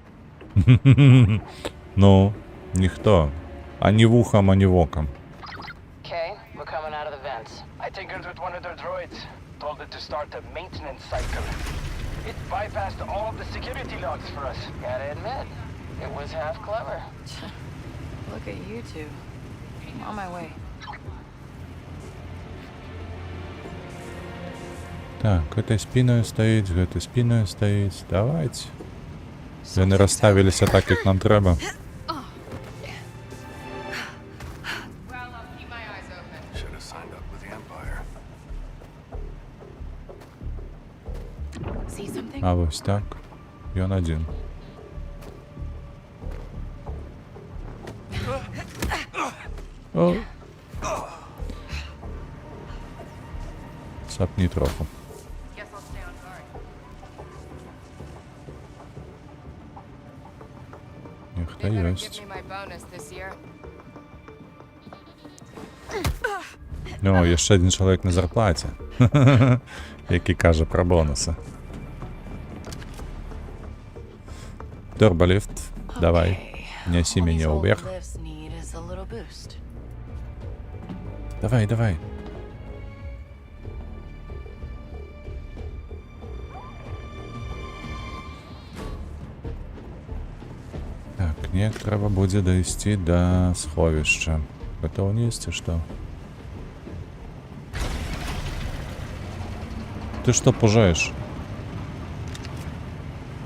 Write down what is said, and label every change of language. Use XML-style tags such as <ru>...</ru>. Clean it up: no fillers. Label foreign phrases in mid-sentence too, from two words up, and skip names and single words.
<be>Ну, ніхто. Ані вухом, ані воком.</be> <en>Okay, we're coming out of the vents. I tinkered with one of their droids. Told it to start a maintenance cycle. It bypassed all of the security logs for us. Gotta admit, it was half clever. Look at you two. I'm on my way.</en> <be>Так, гэтай спіною стаіць, гэтай спіною стаіць. Давайте. Яны расставіліся так, як нам трэба.</be> <en>Should have signed up with the Empire. See something?</en> <be>А вось так. Ён адзін. О. Сапні троху.</be> <en>Guess I'll stay on guard.</en> <be>Нехто</be> <en>They better</en> <be>ёсць.</be> <en>give me my bonus this year.</en> <be>Ну, яшчэ адзін чалавек на зарплаце. Які кажа пра бонусы. Турболифт, давай. Нясі</be> <en>All</en> <be>мяне</be> <en>these old</en> <be>ўверх.</be> <en>lifts need is a little boost.</en> <be>Давай, давай. Так, неяк трэба будзе дайсці да сховішча. Гэта ўніз ці што? Ты што пужаеш?</be>